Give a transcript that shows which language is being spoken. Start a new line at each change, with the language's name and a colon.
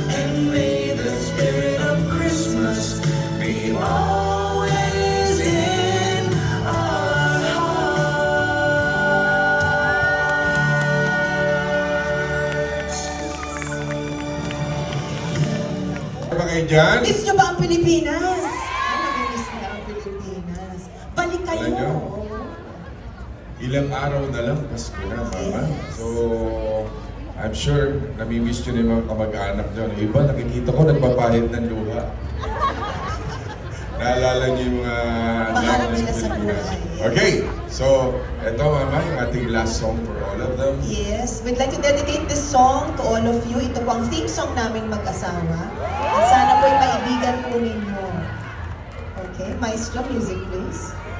English: And may the spirit of Christmas be always in our hearts.
Filipino: Ano ba kayo dyan? Miss nyo ba ang Pilipinas? Miss nyo ang Pilipinas. Balik kayo. Alam nyo, ilang araw na lang, Pasko na, Mama. So,
English: I'm sure,
Filipino: namimiss nyo na yung mga kamag-anak nyo. Yung iba, nakikita ko, nagpapahid ng luha. Naalala niyo yung mga Maharap anak nila sa sa Pilipinas. buhay.
English: Okay, so,
Filipino: eto Mama, yung ating
English: last song for all of them. Yes, we'd like to dedicate this song to all of you.
Filipino: Ito po ang theme song namin mag-asawa. At sana po'y maibigan po ninyo.
English: Okay, maestro, music please.